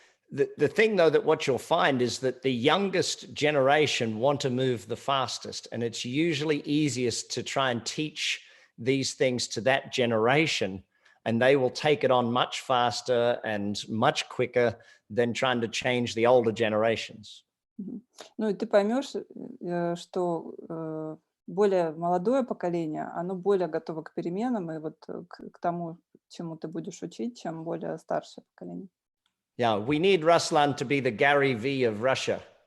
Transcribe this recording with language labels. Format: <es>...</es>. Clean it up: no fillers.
<en>The thing, though, that what you'll find is that the youngest generation want to move the fastest, and it's usually easiest to try and teach these things to that generation, and they will take it on much faster and much quicker than trying to change the older generations.</en> <ru>Ну и ты поймешь, что более молодое поколение, оно более готово к переменам и вот к тому, чему ты будешь учить, чем более старшее поколение.</ru> <en>Yeah, we need Ruslan to be the Gary V of Russia.</en>